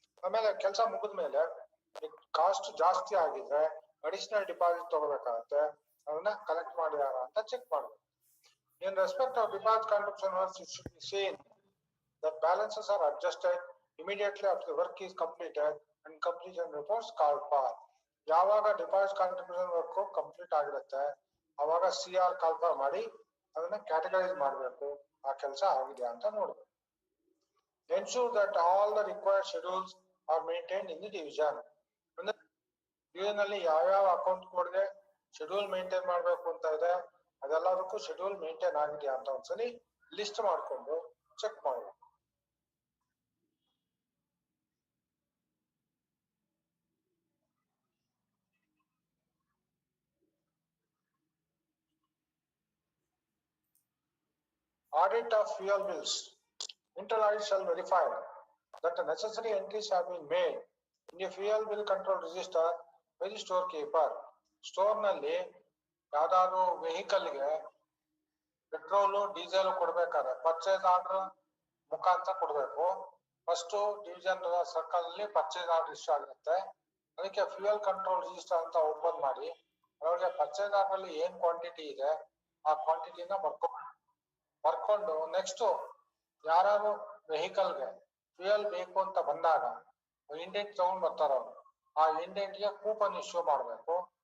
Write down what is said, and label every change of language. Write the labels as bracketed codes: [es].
[kn] ಆಮೇಲೆ ಕೆಲಸ ಮುಗಿದ್ಮೇಲೆ ಕಾಸ್ಟ್ ಜಾಸ್ತಿ ಆಗಿದ್ರೆ ಅಡಿಷನಲ್ ಡಿಪಾಸಿಟ್ ತಗೋಬೇಕಾಗತ್ತೆ, ಅದನ್ನ ಕಲೆಕ್ಟ್ ಮಾಡಿದಾರ ಅಂತ ಚೆಕ್ ಮಾಡ್ಬೇಕು. [en] In respect of deposit contribution works, it should be seen that balances are adjusted immediately after the work is completed and completion reports called for. [kn] ಯಾವಾಗ ಡಿಪಾಸಿಟ್ ಕಾಂಟ್ರಿಬ್ಯೂಷನ್ ವರ್ಕ್ ಕಂಪ್ಲೀಟ್ ಆಗಿರುತ್ತೆ ಅವಾಗ CR call for ಮಾಡಿ ಅದನ್ನ categorise ಮಾಡ್ಬೇಕು. ಆ ಕೆಲಸ ಆಗಿದೆಯಾ ಅಂತ ನೋಡ್ಬೇಕು. [en] Ensure that all the required schedules are maintained in the division. [kn] ಅಂದ್ರೆ division ಅಲ್ಲಿ ಯಾವ ಅಕೌಂಟ್ ಕೋಡ್ಗೆ ಶೆಡ್ಯೂಲ್ ಮೇಂಟೈನ್ ಮಾಡ್ಬೇಕು ಅಂತ ಇದೆ, ಅದೆಲ್ಲದಕ್ಕೂ ಶೆಡ್ಯೂಲ್ ಮೇಂಟೈನ್ ಆಗಿದೆಯಾ ಅಂತ ಒಂದ್ಸಲಿ ಲಿಸ್ಟ್ ಮಾಡ್ಕೊಂಡು ಚೆಕ್ ಮಾಡಬೇಕು. [en] Audit of fuel bills. Internal audit shall verify that the necessary entries have been made in the fuel bill control register by the storekeeper. [kn] Store ನಲ್ಲಿ ಯಾವ್ದಾದ್ರು ವೆಹಿಕಲ್ಗೆ ಪೆಟ್ರೋಲು ಡೀಸೆಲ್ ಕೊಡ್ಬೇಕಾದ್ರೆ purchase order ಮುಖಾಂತರ ಕೊಡ್ಬೇಕು. First division circle ಅಲ್ಲಿ purchase order ಇಷ್ಟ ಆಗುತ್ತೆ, ಅದಕ್ಕೆ fuel control register ಅಂತ ಓಪನ್ ಮಾಡಿ ಅವ್ರಿಗೆ ಪರ್ಚೇಸ್ ಆರ್ಡರ್ ಅಲ್ಲಿ ಏನ್ ಕ್ವಾಂಟಿಟಿ ಇದೆ ಆ ಕ್ವಾಂಟಿಟಿನ ಬರ್ಕೊಂಡು ನೆಕ್ಸ್ಟ್ ಯಾರು ವೆಹಿಕಲ್ಗೆ ಫ್ಯೂಯಲ್ ಬೇಕು ಅಂತ ಬಂದಾಗ ಇಂಡೆಂಟ್ ತಗೊಂಡ್ ಬರ್ತಾರ ಅವ್ರು, ಆ ಇಂಡೆಂಟ್ಗೆ ಕೂಪನ್ ಇಶ್ಯೂ ಮಾಡ್ಬೇಕು.